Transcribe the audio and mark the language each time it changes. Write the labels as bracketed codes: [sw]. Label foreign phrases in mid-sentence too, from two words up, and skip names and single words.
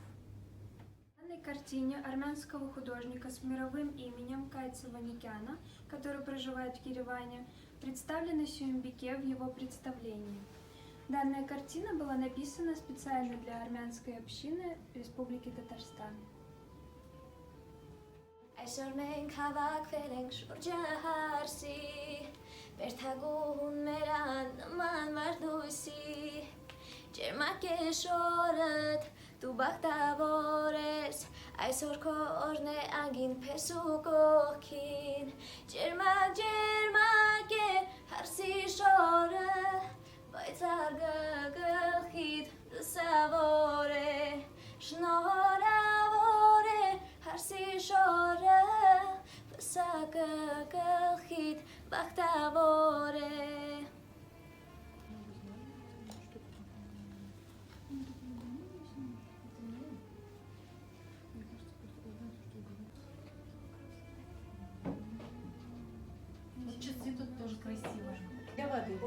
[ru] В данной картине армянского художника с мировым именем Кайца Ваникяна, который проживает в Ереване, представлено Сюембике в его представлении. Данная картина была написана специально для армянской общины Республики Татарстан. [hy] Այսօր մենք հավաքվել ենք շուրջը հարսի, Բերթագուն մեր աննման վարդույսի, Ջերմակ է շորդ, դու բախտավոր ես, Այսօր քո օրն է անգին պես ու կողքին, Ջերմակ, ջերմակ է հարսի շորը, Բայց արգը գլխիդ լուսավոր է, Շնորհավոր է հարսի շորը, Պսակը գլխիդ բախտավոր է։ [ru] Вот часы тут тоже красивые. Для воды, да?